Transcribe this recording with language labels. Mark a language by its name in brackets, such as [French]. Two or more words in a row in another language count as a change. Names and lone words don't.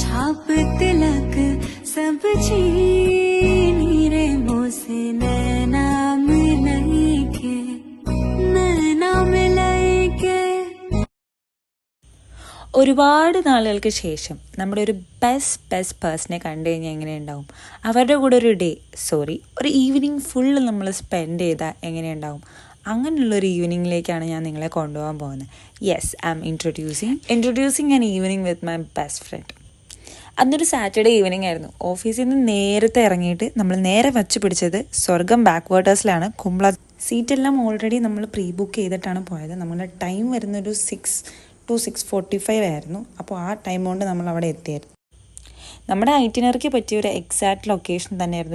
[Hindi] आप तिलक सब छीनी रे मोसे नैना मिलके नैना मिलके. [Malayalam] ഒരുപാട് നാളുകൾക്ക് ശേഷം നമ്മുടെ ഒരു [English] best persone [Malayalam] കണ്ടു കഴിഞ്ഞാൽ എങ്ങനെയുണ്ടാവും? അവരുടെ കൂടെ ഒരു [English] evening full [Malayalam] നമ്മൾ സ്പെൻഡ് ചെയ്താൽ എങ്ങനെയുണ്ടാവും? അങ്ങനെയുള്ളൊരു ഈവനിങ്ങിലേക്കാണ് ഞാൻ നിങ്ങളെ കൊണ്ടുപോകാൻ പോകുന്നത്. യെസ്, [English] I am introducing an evening with my best friend. [Malayalam] അന്നൊരു [English] Saturday evening [Malayalam] ആയിരുന്നു. ഓഫീസിൽ നിന്ന് നേരത്തെ ഇറങ്ങിയിട്ട് നമ്മൾ നേരെ വച്ച് പിടിച്ചത് സ്വർഗം ബാക്ക് വാട്ടേഴ്സിലാണ്. കുമ്പള സീറ്റെല്ലാം ഓൾറെഡി നമ്മൾ [English] pre book [Malayalam] ചെയ്തിട്ടാണ് പോയത്. നമ്മുടെ ടൈം വരുന്നൊരു 6 to 6:45 ആയിരുന്നു. അപ്പോൾ ആ ടൈം കൊണ്ട് നമ്മൾ അവിടെ എത്തിയായിരുന്നു. നമ്മുടെ ഐറ്റിനറിക്ക് പറ്റിയ ഒരു [English] exact location [Malayalam] തന്നെയായിരുന്നു.